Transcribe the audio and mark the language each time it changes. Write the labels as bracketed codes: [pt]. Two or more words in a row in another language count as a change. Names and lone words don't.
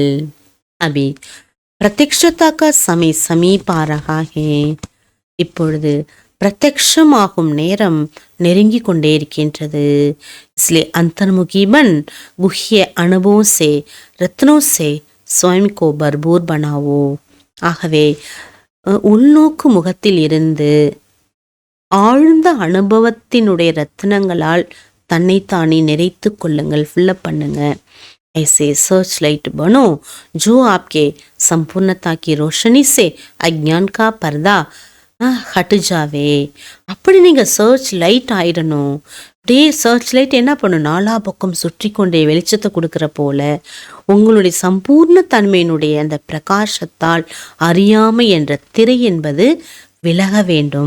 [hi] अभी प्रत्यक्षता का समय समीप आ रहा है. [ta] இப்பொழுது பிரத்யக்ஷமாகும் நேரம் நெருங்கி கொண்டே இருக்கின்றது. [hi] इसलिए अंतर्मुखी बन गुह्य अनुभवों से रत्नों से स्वयं को भरपूर बनाओ. [ta] ஆகவே உள்நோக்கு முகத்தில் இருந்து ஆழ்ந்த அனுபவத்தினுடைய ரத்தினங்களால் தன்னைத்தானே நிறைத்து கொள்ளுங்கள், ஃபில்லப் பண்ணுங்க. [hi] ऐसे [en] search light [hi] बनो जो आपके संपूर्णता की रोशनी से अज्ञान का पर्दा हट जाए. [ta] அப்படி நீங்கள் [en] search light [ta] ஆயிடணும். அப்படியே [en] search light [ta] என்ன பண்ணும், நாலா பக்கம் சுற்றி கொண்டே வெளிச்சத்தை கொடுக்குற போல உங்களுடைய சம்பூர்ண தன்மையினுடைய அந்த பிரகாசத்தால் அறியாமை என்ற திரை என்பது விலக வேண்டும்.